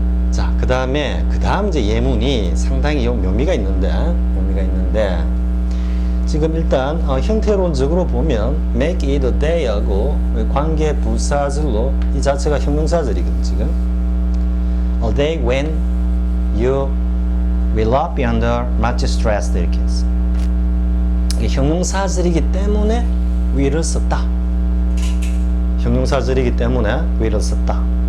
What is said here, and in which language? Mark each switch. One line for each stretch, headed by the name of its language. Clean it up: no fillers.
Korean: 자, 그 다음 이제 예문이 상당히 묘미가 있는데 지금 일단 형태론적으로 보면
English: make it a day
Korean: 하고 관계 부사절로 이 자체가 형용사절이거든 지금.
English: A day when you will not be under much stress
Korean: 이렇게 했어. 이게 형용사절이기 때문에 will을 썼다. 형용사절이기 때문에 will을 썼다.